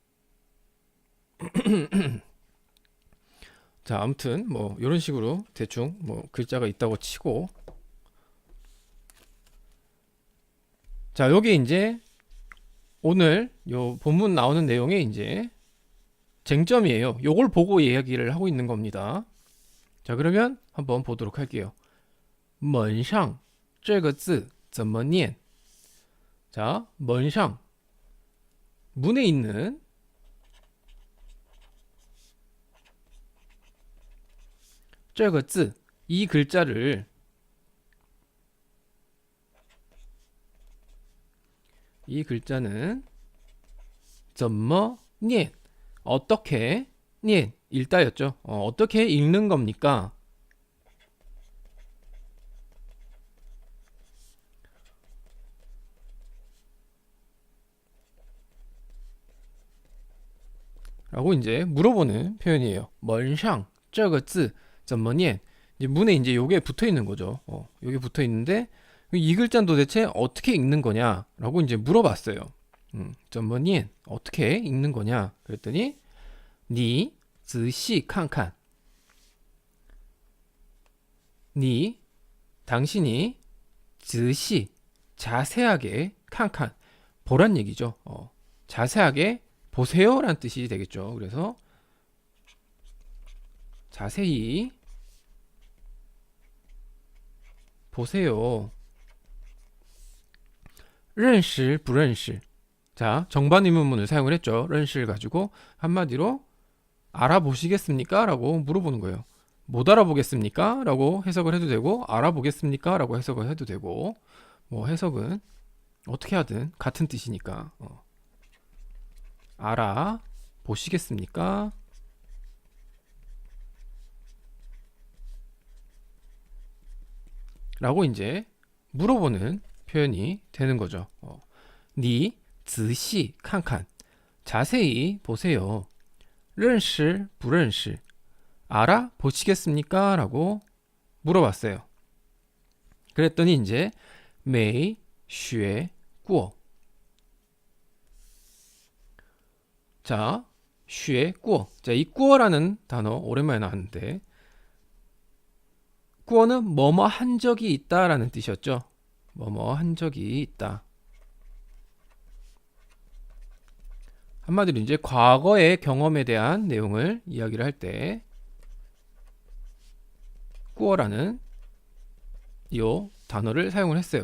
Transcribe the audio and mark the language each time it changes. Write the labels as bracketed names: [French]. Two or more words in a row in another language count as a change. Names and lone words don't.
[Korean] 자, 아무튼 뭐 이런 식으로 대충 뭐 글자가 있다고 치고, 자, 여기 이제 오늘 요 본문 나오는 내용의 이제 쟁점이에요. 요걸 보고 이야기를 하고 있는 겁니다. 자, 그러면 한번 보도록 할게요. [Chinese] 门上这个字怎么念? [Korean] 자, [Chinese] 门上 [Korean] 문에 있는 [Chinese] 这个字 [Korean] 이 글자를 이 글자는 [Chinese] 怎么念 [Korean] 어떻게 念 읽다였죠. 어떻게 읽는 겁니까? 라고 이제 물어보는 표현이에요. [Chinese] 门上这个字怎么念? [Korean] 이제 문에 이제 요게 붙어 있는 거죠. 요게 붙어 있는데 이 글자는 도대체 어떻게 읽는 거냐라고 이제 물어봤어요. [Chinese] 怎么念 [Korean] 어떻게 읽는 거냐? 그랬더니 [Chinese] 你仔细看看 [Korean] 니 당신이 仔细 자세하게 看看 보란 얘기죠. 자세하게 보세요 라는 뜻이 되겠죠. 그래서 자세히 보세요. [Chinese] 认识不认识 [Korean] 자, 정반 의문문을 사용을 했죠. 认识 가지고 한마디로 알아보시겠습니까? 라고 물어보는 거예요. 못 알아보겠습니까? 라고 해석을 해도 되고 알아보겠습니까? 라고 해석을 해도 되고 뭐 해석은 어떻게 하든 같은 뜻이니까 알아보시겠습니까? 라고 이제 물어보는 표현이 되는 거죠. [Chinese] 你仔细看看 [Korean] 자세히 보세요. [Chinese] 认识不认识 [Korean] 알아보시겠습니까? 라고 물어봤어요. 그랬더니 이제 [Chinese] 没学过 [Korean] 자, 学过 자, 이 过라는 단어 오랜만에 나왔는데 过는 뭐뭐 한 적이 있다라는 뜻이었죠. 뭐뭐 한 적이 있다. 한마디로 이제 과거의 경험에 대한 내용을 이야기를 할 때 过라는 이 단어를 사용을 했어요.